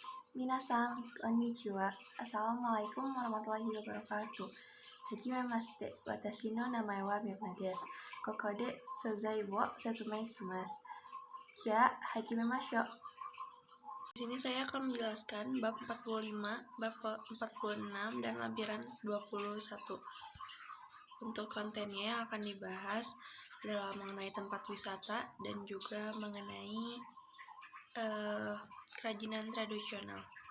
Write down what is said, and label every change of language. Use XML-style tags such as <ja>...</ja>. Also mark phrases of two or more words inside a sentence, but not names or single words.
<ja>皆さん、こんにちは.</ja> <ar>السلام عليكم ورحمة الله وبركاته.</ar> <ja>はじめまして、私の名前はMirnaです. ここで素材を説明します. Ya, hajimemashou.</ja> <id>Di sini saya akan menjelaskan bab 45, bab 46, dan lampiran 21. Untuk kontennya yang akan dibahas adalah mengenai tempat wisata dan juga mengenai kerajinan tradisional.</id>